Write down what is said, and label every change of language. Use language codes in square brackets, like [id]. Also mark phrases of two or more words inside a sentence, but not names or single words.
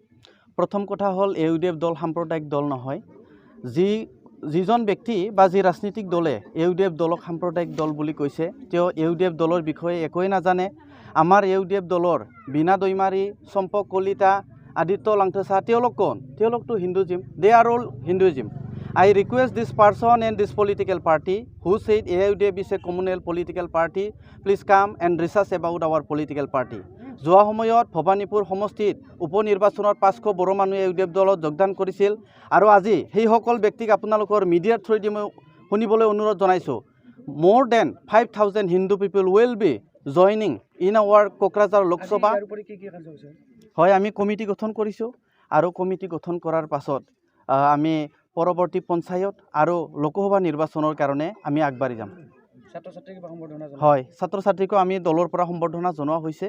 [as] প্ৰথম কথা হ'ল UDF দল সাম্প্ৰদায়িক দল নহয়। যিজন ব্যক্তি বা যি ৰাজনৈতিক দলে UDF দলক সাম্প্ৰদায়িক দল বুলি কৈছে, তেওঁ UDF দলৰ বিষয়ে একোৱেই নাজানে। আমাৰ UDF দলৰ বীণা দৈমাৰী, চম্পক কলিতা, আদিত্য লাংথোচা, তেওঁলোক কোন? তেওঁলোকতো হিন্দুজিম। [en] They are all Hinduism. I request this person and this political party who said UDF is a communal political party, please come and research about our political party. [as] যোৱা সময়ত ভবানীপুৰ সমষ্টিত উপ নিৰ্বাচনত 500 বড়ো মানুহে UDF দলত যোগদান কৰিছিল আৰু আজি সেইসকল ব্যক্তিক আপোনালোকৰ মিডিয়াৰ থ্ৰুদি মই শুনিবলৈ অনুৰোধ জনাইছোঁ। [en] More than 5,000 Hindu people will be joining in our কোকৰাঝাৰ লোকসভা। [as] হয়, আমি কমিটি গঠন কৰিছোঁ আৰু কমিটি গঠন কৰাৰ পাছত আমি পৰৱৰ্তী পঞ্চায়ত আৰু লোকসভা নিৰ্বাচনৰ কাৰণে আমি আগবাঢ়ি যাম। হয়, ছাত্ৰ ছাত্ৰীকো আমি দলৰ পৰা সম্বৰ্ধনা জনোৱা হৈছে।